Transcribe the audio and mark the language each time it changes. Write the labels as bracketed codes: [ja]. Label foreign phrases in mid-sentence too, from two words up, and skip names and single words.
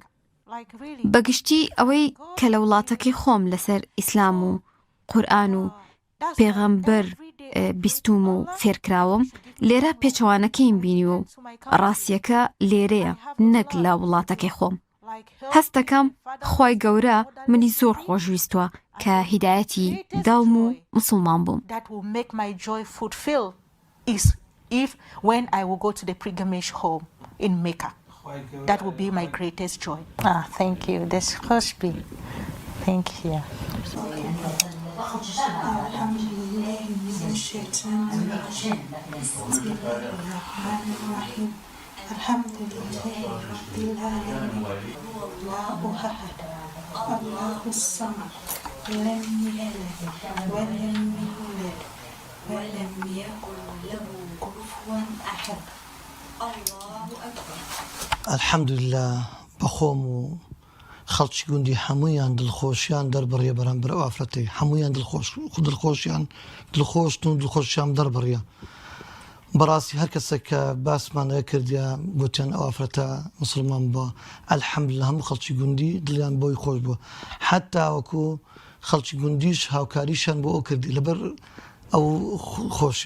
[ckb] بەگشتی ئەوەی کە لە وڵاتەکەی خۆم لەسەر ئیسلام و قورئان و پێغەمبەر بیستوم و فێرکراوم، لێرە پێچەوانەکەیم بینی و ڕاستیەکە لێرەیە نەک لە وڵاتەکەی خۆم. هەست دەکەم خوای گەورە منی زۆر خۆشویستووە کە هیدایەتی داوم و مسلمان بووم. [en] If when I will go to the pilgrimage home in Mecca, that will be my greatest joy. Thank you. This must be. Thank you. [ar] الحمد لله من الشيطان الرجيم بسم الله الرحمن الرحيم الحمد لله رب العالمين الله أحد الله الصمد لم يلد ولم يولد ولم يكن له كفوا أحد الله أكبر. الحمد لله [ckb] بخوم خەڵکی گوندی هەموویان دڵخۆشیان دەربڕیە بەرامبەر ئەو ئافرەتەی، هەموویان دڵخۆشیان دڵخۆشتن و دڵخۆشیان دەربڕیە. بەڕاستی هەر کەسێک کە باسمانەیە کردیا گوتیان ئەو ئافرەتە مسلمان بووە، ئەلحەمدولله هەموو خەڵکی گوندی دڵیان بۆی خۆش بووە، حتا وەکو خەڵکی گوندیش هاوکاریشان بۆ ئەو کردی لەبەر ئەو خۆشەی.